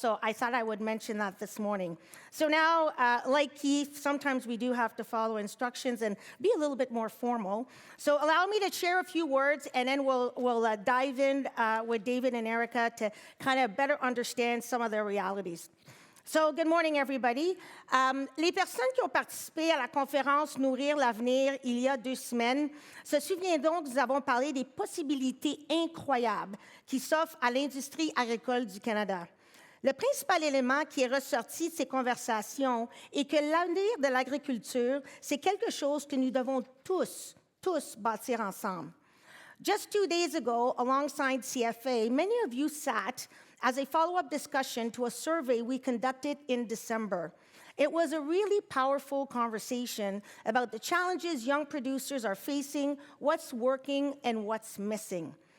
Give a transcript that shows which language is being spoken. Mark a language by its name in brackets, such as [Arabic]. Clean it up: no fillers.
[English] So I thought I would mention that this morning. So now, like Keith, sometimes we do have to follow instructions and be a little bit more formal. So allow me to share a few words, and then we'll dive in with David and Erika to kind of better understand some of their realities. So, good morning, everybody. [French] Les personnes qui ont participé à la conférence Nourrir l'avenir il y a 2 semaines se souviendront que nous avons parlé des possibilités incroyables qui s'offrent à l'industrie agricole du Canada. Le principal élément qui est ressorti de ces conversations est que l'avenir de l'agriculture, c'est quelque chose que nous devons tous bâtir ensemble. [English] Just 2 days ago, alongside CFA, many of you sat as a follow-up discussion to a survey we conducted in December. It was a really powerful conversation about the challenges young producers are facing, what's working, and what's missing.